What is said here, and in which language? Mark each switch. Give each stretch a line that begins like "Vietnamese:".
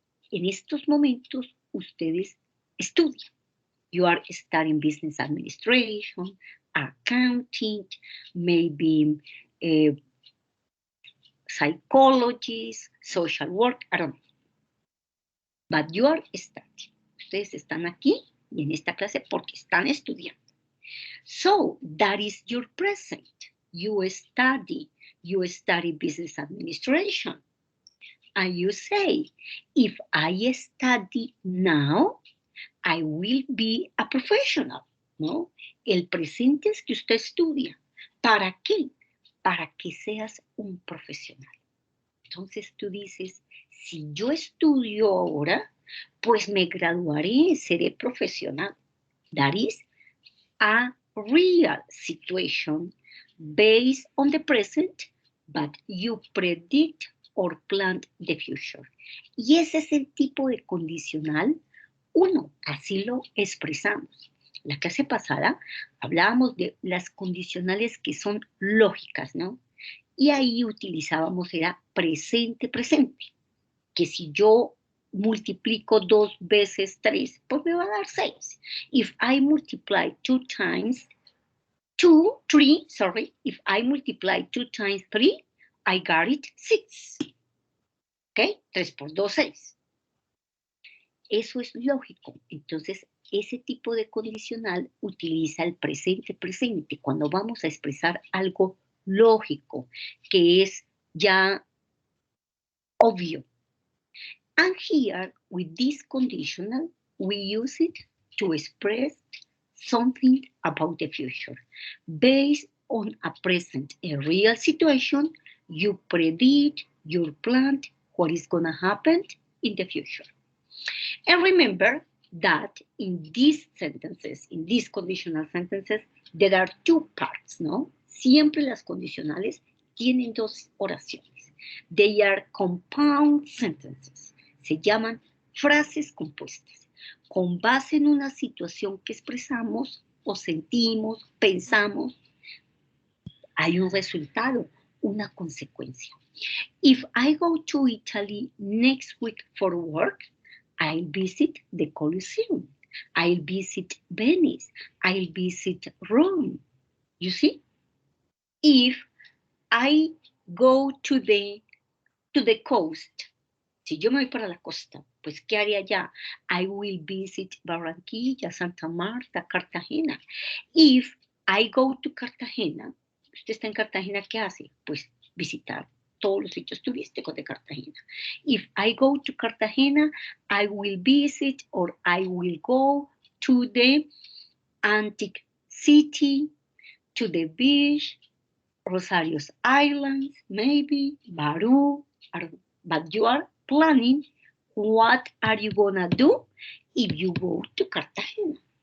Spanish: En estos momentos ustedes estudian.
English: You are studying business administration, accounting, maybe psychology, social work, I don't know. But you are studying.
Spanish: Ustedes están aquí y en esta clase porque están estudiando.
English: So, that is your present. You study business administration. And you say, if I study now, I will be a professional, ¿no?
Spanish: El presente es que usted estudia. ¿Para qué? Para que seas un profesional. Entonces tú dices, si yo estudio ahora, pues me graduaré, seré profesional.
English: That is a real situation based on the present, but you predict or plan the future.
Spanish: Y ese es el tipo de condicional 1, así lo expresamos. La clase pasada hablábamos de las condicionales que son lógicas, ¿no? Y ahí utilizábamos era presente, presente, que si yo multiplico 2 veces 3, pues me va a dar 6.
English: If I multiply 2 times 3, if I multiply 2 times 3, I got it 6. ¿Ok?
Spanish: 3 por 2, 6. Eso es lógico. Entonces, ese tipo de condicional utiliza el presente presente cuando vamos a expresar algo lógico, que es ya obvio.
English: And here, with this conditional, we use it to express something about the future. Based on a present, a real situation, you predict, you plan what is going to happen in the future. And remember that in these sentences, in these conditional sentences, there are 2 parts, ¿no?
Spanish: Siempre las condicionales tienen 2 oraciones.
English: They are compound sentences.
Spanish: Se llaman frases compuestas, con base en una situación que expresamos o sentimos, pensamos, hay un resultado, una consecuencia.
English: If I go to Italy next week for work, I'll visit the Colosseum. I'll visit Venice. I'll visit Rome. You see? If I go to the coast,
Spanish: si yo me voy para la costa, pues ¿qué haré allá?
English: I will visit Barranquilla, Santa Marta, Cartagena. If I go to Cartagena,
Spanish: usted está en Cartagena, ¿qué hace? Pues visitar todos los sitios turísticos de Cartagena.
English: If I go to Cartagena, I will visit or I will go to the antique city, to the beach, Rosario's Islands, maybe, Baru, but you are planning what are you gonna do if you go to Cartagena.